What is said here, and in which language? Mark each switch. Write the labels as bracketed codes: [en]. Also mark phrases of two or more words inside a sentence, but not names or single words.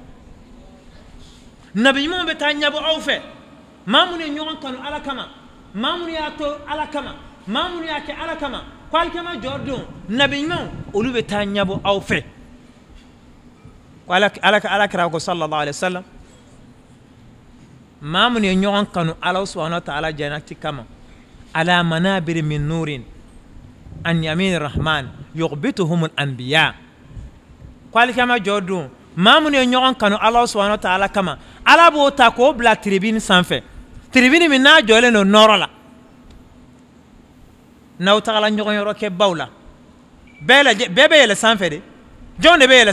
[bm] nabi ɲumanw bɛ taa ɲɛbɔ aw fɛ maa minnu ye ɲɔgɔn kanu ala kama maa minnu y'a to ala kama maa minnu y'a kɛ ala kama ko alikama jɔ don nabi ɲumanw olu bɛ taa ɲɛbɔ aw fɛ ko ala kɛra ko [ar] صلى الله عليه وسلم [bm] maa minnu ye ɲɔgɔn kanu ala [ar] سبحانه وتعالى [bm] jannati kama [ar] على منابر من نور عن يمين الرحمن يغبطهم الأنبياء [bm] ko alikama jɔ don maa minnu ye ɲɔgɔn kanu ala [ar] سبحانه وتعالى [bm] kama ala b'o ta k'o bila tribune sanfɛ tribune min n'a jɔlen don nɔrɔ la n'aw tagala ɲɔgɔn yɔrɔ kɛ baw la bɛɛ bɛ yɛlɛ sanfɛ de jɔn de bɛ yɛlɛ